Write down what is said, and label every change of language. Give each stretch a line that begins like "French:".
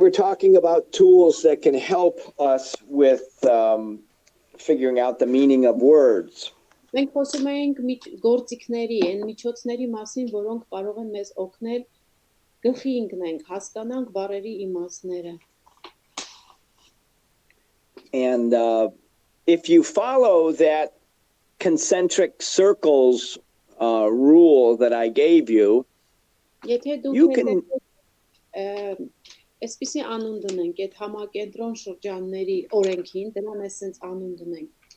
English: were talking about tools that can help us with figuring out the meaning of words.
Armenian: Մենք խոսում էինք գործիքների, այն միջոցների մասին, որոնք կարող են մեզ օգնել գլխի ընկնենք, հասկանանք բառերի իմաստները։
English: And if you follow that concentric circles rule that I gave you,
Armenian: Եթե
English: you
Armenian: դուք
English: can
Armenian: այսպիսի անուն դնենք, այդ համակենտրոն շրջանների օրենքին, դրան էսենց անուն դնենք։